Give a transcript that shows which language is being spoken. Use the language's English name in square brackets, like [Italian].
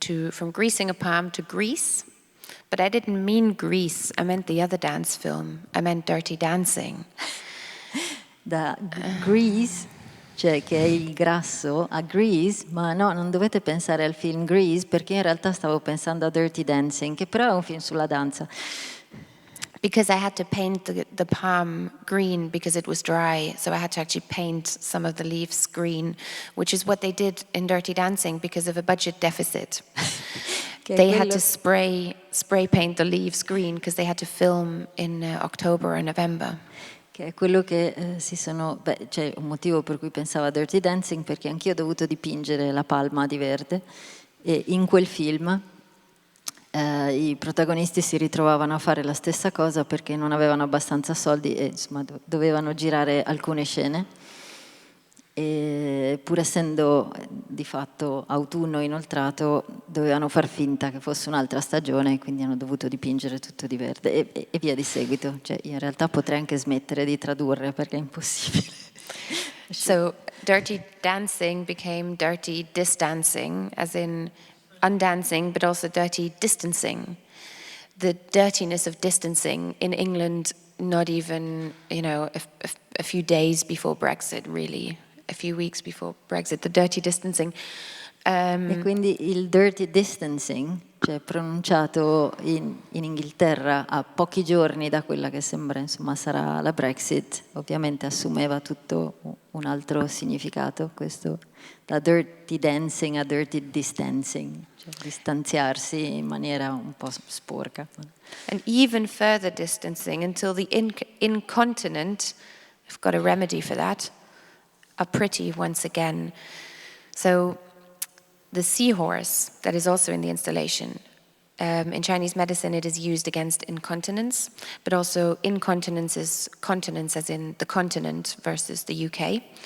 [English] From greasing a palm to Grease, but I didn't mean Grease, I meant the other dance film, I meant Dirty Dancing. [Italian] Da Grease, cioè che è il grasso, a Grease, ma no, non dovete pensare al film Grease, perché in realtà stavo pensando a Dirty Dancing, che però è un film sulla danza. [English] Because I had to paint the palm green because it was dry, so I had to actually paint some of the leaves green, which is what they did in Dirty Dancing because of a budget deficit. They had to spray paint the leaves green because they had to film in October or November. [Italian] Che è quello che c'è un motivo per cui pensavo a Dirty Dancing, perché anch'io ho dovuto dipingere la palma di verde, e in quel film i protagonisti si ritrovavano a fare la stessa cosa perché non avevano abbastanza soldi e insomma dovevano girare alcune scene, e pur essendo di fatto autunno inoltrato dovevano far finta che fosse un'altra stagione, quindi hanno dovuto dipingere tutto di verde e via di seguito. Cioè, in realtà potrei anche smettere di tradurre perché è impossibile. [English] So Dirty Dancing became Dirty Distancing, as in undancing, but also dirty distancing. The dirtiness of distancing in England, not even, you know, a few days before Brexit, really. A few weeks before Brexit, the dirty distancing. [Italian] E quindi il dirty distancing, cioè pronunciato in Inghilterra a pochi giorni da quella che sembra, insomma, sarà la Brexit, ovviamente assumeva tutto un altro significato, questo da dirty dancing a dirty distancing, cioè distanziarsi in maniera un po' sporca. [English] And even further distancing until the incontinent, I've got a remedy for that, are pretty once again. So the seahorse that is also in the installation, in Chinese medicine it is used against incontinence, but also incontinence is continence as in the continent versus the UK.